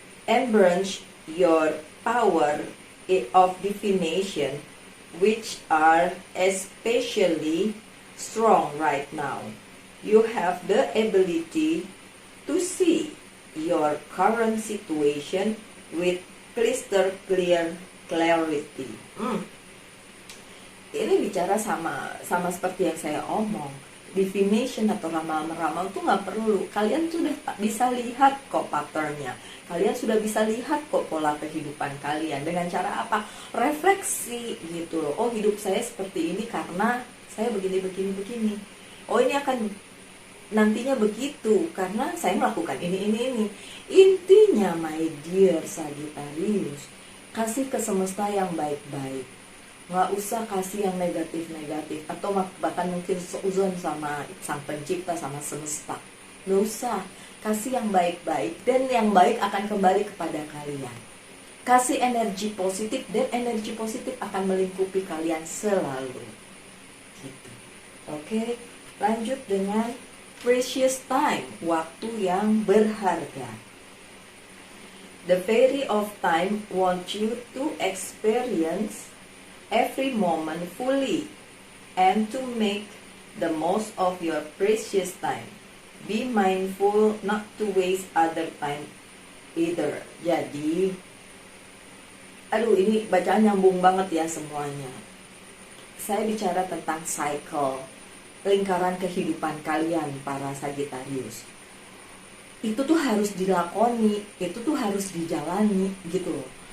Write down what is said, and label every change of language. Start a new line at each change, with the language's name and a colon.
English: Embrace your power of divination, which are especially strong right now. You have the ability to see your current situation with crystal clear clarity.
Indonesian: Ini bicara sama seperti yang saya omong. Divination atau ramal-ramal itu nggak perlu. Kalian sudah bisa lihat kok patternnya. Kalian sudah bisa lihat kok pola kehidupan kalian. Dengan cara apa? Refleksi gitu loh. Oh, hidup saya seperti ini karena saya begini. Oh, ini akan nantinya begitu karena saya melakukan ini. Intinya,
English: my dear Sagittarius,
Indonesian: kasih ke semesta yang baik-baik. Nggak usah kasih yang negatif-negatif atau bahkan mungkin seuzon sama sang pencipta, sama semesta. Nggak usah, kasih yang baik-baik dan yang baik akan kembali kepada kalian. Kasih energi positif dan energi positif akan melingkupi kalian selalu gitu. Oke, lanjut dengan precious time, waktu yang berharga.
English: The fairy of time wants you to experience every moment fully and to make the most of your precious time. Be mindful not to waste other time either.
Indonesian: Jadi, ini bacaan nyambung banget ya semuanya. Saya bicara tentang cycle, lingkaran kehidupan kalian para Sagittarius. Itu tuh harus dilakoni, itu tuh harus dijalani gitu loh.